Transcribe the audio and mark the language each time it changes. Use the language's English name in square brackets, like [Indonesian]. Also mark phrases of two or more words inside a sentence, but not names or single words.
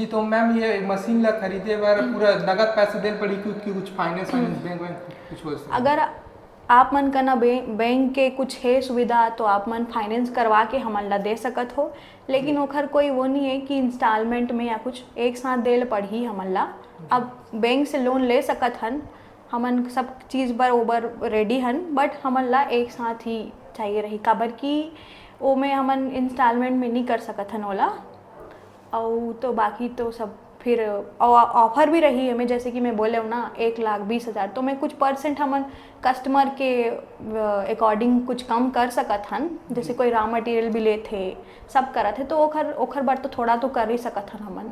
[Chhattisgarhi] तो मैम ये मशीन ला खरीदे बार पूरा नगद पैसे देल पड़ी कि कुछ फाइनेंस बैंक कुछ हो? अगर आप मन का ना बैंक के कुछ है सुविधा तो आप मन फाइनेंस करवा के हमन ला दे सकत हो, लेकिन ओखर कोई वो नहीं है कि इंस्टॉलमेंट में या कुछ एक साथ देल पड़ही हमन ला। अब बैंक से लोन ले सकत हन, हमन सब चीज़ बर ओबर रेडी हन, बट हमन ला एक साथ ही चाहिए रही, काबर कि वो में हमन इंस्टॉलमेंट में नहीं कर सकत हन ओला। और तो बाकी तो सब फिर ऑफर भी रही हमें, जैसे कि मैं बोले हूँ ना 1,20,000, तो मैं कुछ परसेंट हमन कस्टमर के अकॉर्डिंग कुछ कम कर सकत हन, जैसे कोई [English] raw material [Chhattisgarhi] भी ले थे सब करत है तो ओखर बार तो थोड़ा तो कर ही सकत हन हमन।